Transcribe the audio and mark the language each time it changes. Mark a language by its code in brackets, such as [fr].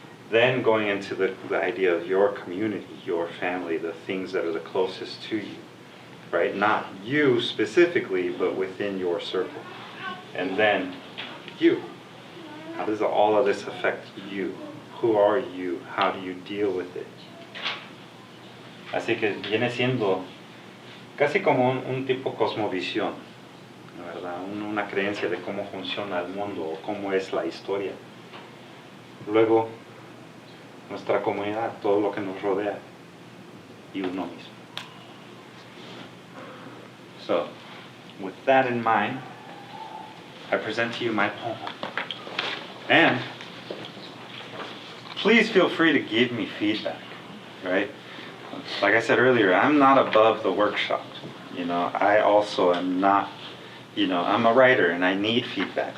[en] Then going into the idea of your community, your family, the things that are the closest to you, right? Not you specifically, but within your circle. And then you. How does all of this affect you? Who are you? How do you deal with it? [es] Así que viene siendo casi como un tipo cosmovisión, ¿verdad? Una creencia de cómo funciona el mundo o cómo es la historia. Luego, nuestra comunidad, todo lo que nos rodea, y uno mismo. [en] So, with that in mind, I present to you my poem. And please feel free to give me feedback, right? Like I said earlier, I'm not above the workshop. I also am not, I'm a writer and I need feedback.